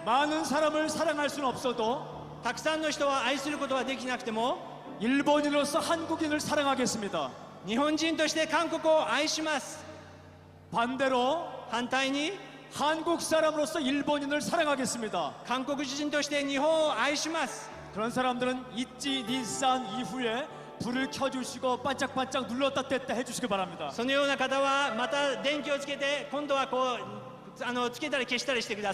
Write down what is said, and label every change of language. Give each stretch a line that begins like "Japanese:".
Korean: 많은 사람을 사랑할 수는 없어도
Japanese: たくさんの人は愛することはできなくても
Korean: 일본인으로서 한국인을 사랑하겠습니다.
Japanese: 日本人として韓国を愛します。
Korean: 반대로
Japanese: 反対に
Korean: 한국 사람으로서 일본인을 사랑하겠습니다.
Japanese: 韓国人として日本を愛します。
Korean: 그런 사람들은 이치 니산 이후에 불을 켜주시고 반짝반짝 눌렀다 뗐다 해주시기 바랍니다.
Japanese: そのような方はまた電気をつけて今度はこうつけたり消したりしてくだ